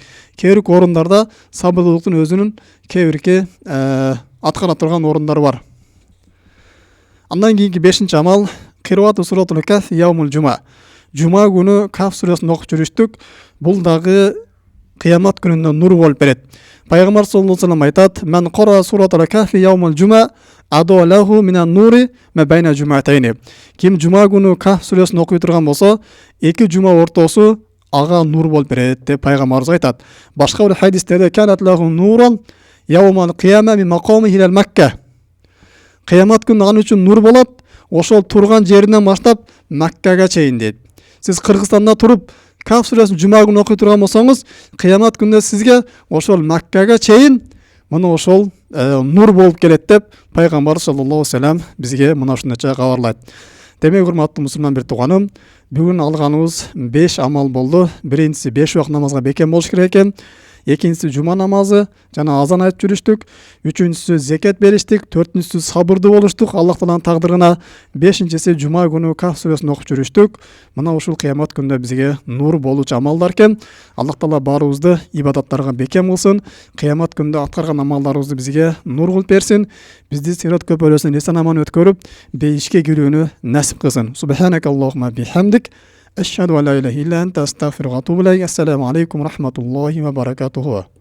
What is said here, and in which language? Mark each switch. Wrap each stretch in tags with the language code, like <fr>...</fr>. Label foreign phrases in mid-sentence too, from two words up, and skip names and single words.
<ky>Кээ бир орундарда сабырдуулуктун өзүнүн кээ бирки аткара турган орундары бар. Андан кийинки 5-чи амал</ky> <ar>قراءة سورة الكهف يوم الجمعة.</ar> <ky>Жума күнү Каф сүрөсүн окуп жүрүштүк. Бул дагы кыямат күнүндө нур болуп берет.</ky> <ar>Пайгамбар صلى الله عليه وسلم айтат: "من قرأ سورة الكهف يوم الجمعة أضاء له من النور ما بين الجمعتين."</ar> <ky>Ким жума күнү Каф сүрөсүн окуй турган болсо, 2 жума ортосу ага нур болуп берет деп пайгамбарыбыз айтат. Башка бир хадистерде</ky> <ar>كانت له نورا يوم القيامة من مقامه إلى مكة.</ar> <ky>Кыямат күнү аны үчүн нур болот, ошол турган жеринен баштап Маккага чейин дейт. Сиз Кыргызстанда туруп Каф сүрөсүн жума күнү окуй турган болсоңуз, кыямат күнүндө сизге ошол Маккага чейин мына ошол нур болуп келет деп пайгамбар</ky> <ar>صلى الله عليه وسلم</ar> <ky>бизге мына ушунча кабарлайт. Демек, урматтуу мусулман бир тууганым, бүгүн алганыбыз 5 амал болду. Биринчиси 5 убак намазга бекем болуш керек экен. Экинчиси жума намазы, жана азан айтып жүрүштүк. Үчүнчүсү зекет бериштик. Төртүнчүсү сабырдуу болуштук Аллах Тааланын тагдырына. Бешинчиси жума күнү Каф сүрөсүн окуп жүрүштүк. Мына ушул кыямат күндө бизге нур болуучу амалдар экен. Аллах Таала баарыбызды ибадаттарга бекем кылсын. Кыямат күндө аткарган амалдарыбызды бизге нур кылып берсин. Бизди сират көпөрөсүн эсен аман өткөрүп, бейишке кирүүнү насип кылсын.</ky> <ar>سبحانك اللهم وبحمدك. أشهد أن لا إله إلا أنت أستغفرك وأتوب إليك. السلام عليكم ورحمة الله وبركاته.</ar>